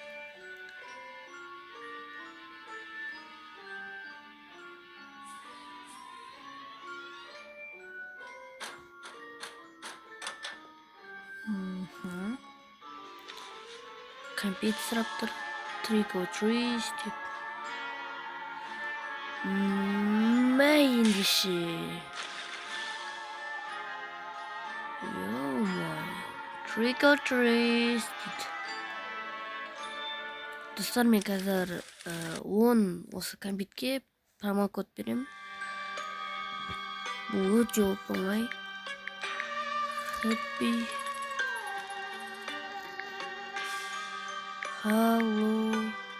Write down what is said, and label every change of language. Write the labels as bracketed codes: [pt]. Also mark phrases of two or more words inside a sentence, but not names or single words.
[kk] Компет сұрап тұр. [en] Trick or treat [kk] деп. Мә ендеше. [en] Trick or treat дейді. [kk] Достар, мен қазір 10 осы компетке промокод берем. Бұл өте оңай. [en] Happy Halloween.